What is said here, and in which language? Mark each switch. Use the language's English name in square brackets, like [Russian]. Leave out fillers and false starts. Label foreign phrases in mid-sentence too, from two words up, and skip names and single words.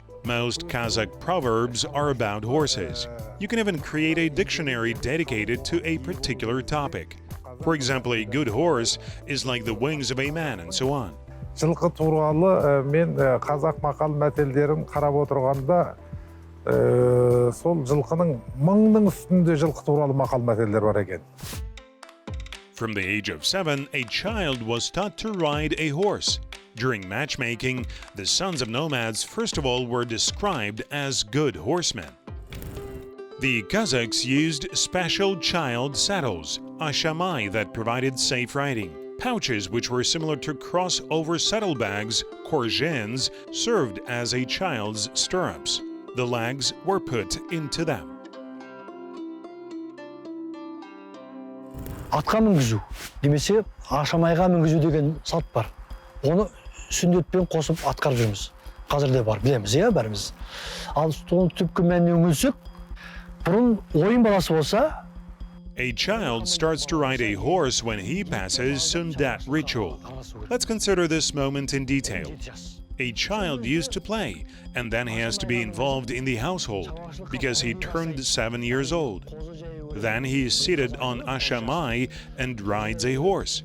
[English] Most Kazakh proverbs are about horses. You can even create a dictionary dedicated to a particular topic. For example, a good horse is like the wings of a man, and so on. [Kazakh] Жылқы туралы мен қазақ мақал мәтелдерін қарап отырғанда сол жылқының мыңның үстінде жылқы туралы мақал мәтелдер бар екен. [English] From the age of 7, a child was taught to ride a horse. During matchmaking, the sons of nomads first of all were described as good horsemen. The Kazakhs used special child saddles, ashamai, that provided safe riding. Pouches which were similar to crossover saddlebags, korjins, served as a child's stirrups. The legs were put into them. [Kazakh] Атқа мінгізу, немесе ашамайға мінгізу деген салт бар. Оны сүндетпен қосып атқарып жүрміз. Қазір де бар, білеміз, бәріміз. Ал соны түпкі мәніне үңілсек, бұрын ойын баласы болса, [English] a child starts to ride a horse when he passes Sundat ritual. Let's consider this moment in detail. A child used to play, and then he has to be involved in the household because he turned 7 years old. Then he is seated on ashamai and rides a horse.